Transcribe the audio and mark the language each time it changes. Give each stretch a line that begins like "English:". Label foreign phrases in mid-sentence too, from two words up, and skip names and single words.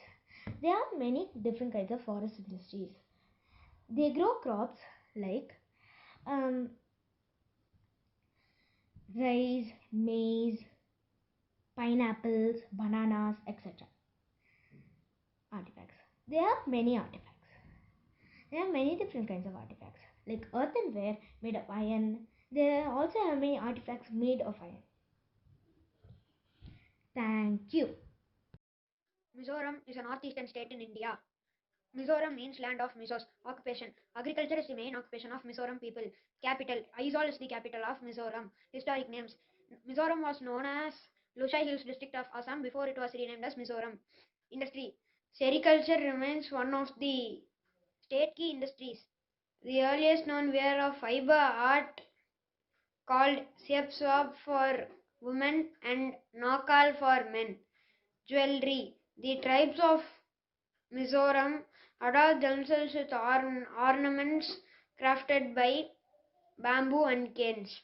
English: There are many different kinds of forest industries. They grow crops like rice, maize, pineapples, bananas, etc. Artifacts. There are many artifacts. There are many different kinds of artifacts like earthenware made of iron. There are also have many artifacts made of iron. Thank you. Mizoram is a northeastern state in India. Mizoram means land of Mizos. Occupation. Agriculture is the main occupation of Mizoram people. Capital. Aizawl is the capital of Mizoram. Historic names. Mizoram was known as Lushai Hills district of Assam before it was renamed as Mizoram. Industry. Sericulture remains one of the state key industries. The earliest known wear of fiber art called Siepswab for women and Nokal for men. Jewelry. The tribes of Mizoram adorn themselves with ornaments crafted by bamboo and canes.